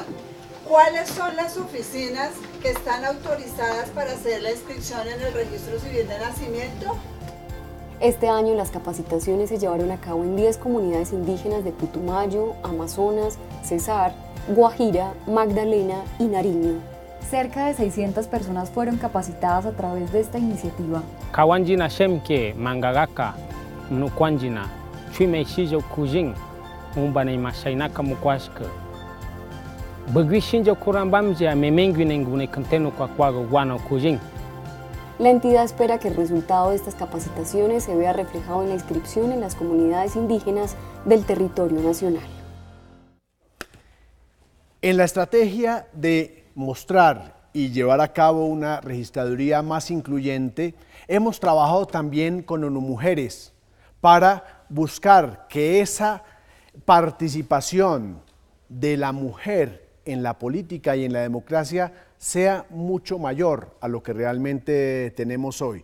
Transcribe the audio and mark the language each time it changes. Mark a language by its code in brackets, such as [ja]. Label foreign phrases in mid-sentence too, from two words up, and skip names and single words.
[es] ¿Cuáles son las oficinas que están autorizadas para hacer la inscripción en el registro civil de nacimiento? Este año las capacitaciones se llevaron a cabo en 10 comunidades indígenas de Putumayo, Amazonas, Cesar, Guajira, Magdalena y Nariño. Cerca de 600 personas fueron capacitadas a través de esta iniciativa. [kog] Kawanjina Shemke, Mangagaka, Nukwanjina, Chuimeichijo Kujin, Umbanema Shainaka Mukwashka. Bagwishinjo Kurambamja, Memenguinengune Conteno Kwakwago Guano Kujin. [es] La entidad espera que el resultado de estas capacitaciones se vea reflejado en la inscripción en las comunidades indígenas del territorio nacional. En la estrategia de mostrar y llevar a cabo una registraduría más incluyente, hemos trabajado también con ONU Mujeres para buscar que esa participación de la mujer en la política y en la democracia sea mucho mayor a lo que realmente tenemos hoy.